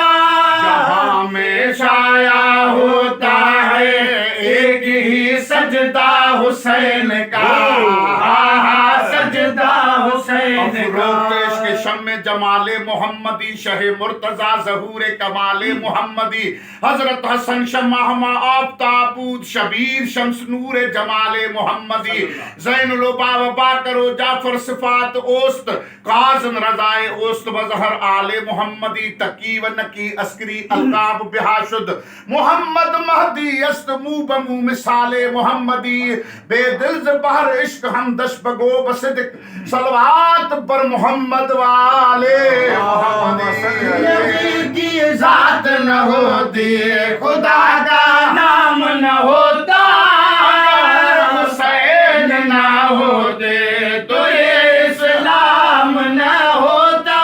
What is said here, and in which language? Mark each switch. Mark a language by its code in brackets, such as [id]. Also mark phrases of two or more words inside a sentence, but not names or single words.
[ur] جہاں میں شائع ہوتا ہے ایک ہی سجدہ حسین کا، سجدہ حسین کا۔ [fa] کے شم جمال محمدی، شہ مرتضی ظہور کمال محمدی، حضرت حسن شمع ہما آفتاب بود، شبیر شمس نور جمال محمدی، زین العبا و باکر و جعفر صفات اوست، قاسم رضائے اوست بظہر آل محمدی، تقی و نقی عسکری القاب بہاشد، محمد مہدی است مو بمو مثال محمدی، بے دل ز بحر عشق ہم دش بگو بصدق، صلوات پر محمد والے [ur] نبی کی ذات نہ ہوتی، خدا کا نام نہ ہوتا، حسین نہ ہوتے تو یہ اسلام نہ ہوتا۔